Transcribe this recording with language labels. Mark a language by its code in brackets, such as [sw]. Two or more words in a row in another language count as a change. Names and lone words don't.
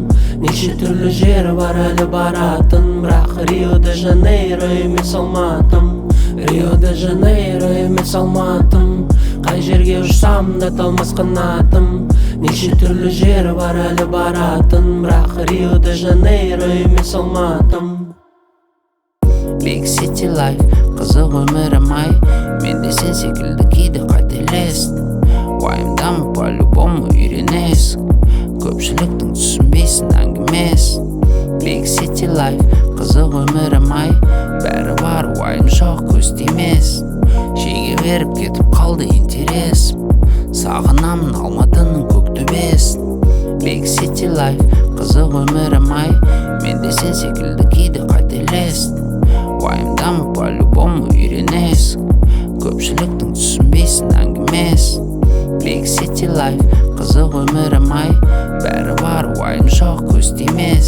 [kk] Неше түрлі жері бар әлі баратын, бірақ Рио де Жанейро емес Алматым. Рио де Жанейро емес Алматым, қай жерге ұшсам да талмас қанатым. Неше түрлі жері бар әлі баратын, бірақ Рио де Жанейро емес Алматым. [en] Big city life, [kk] қызық өмірім ай, мен де сен секілді кейде қателестім. Уайымдамы по-любому үйренесің, көпшіліктің түсінбейсің әңгімес. [en] Big city life, [kk] қызық өмірім ай, бәрі бар уайым жоқ көз тимес. Шеге беріп кетіп қалды интерес, сағынамын Алматының көк төбесін. [en] Big city life, [kk] қызық өмірім ай, мен де сен секілді кейде қателестім. Уайымдамы по-любому үйренесің, көпшіліктің түсінбейсің әңгімес. [en] Big city life, [kk] қызық өмірім ай, бәрі бар уайым жоқ көз тимес.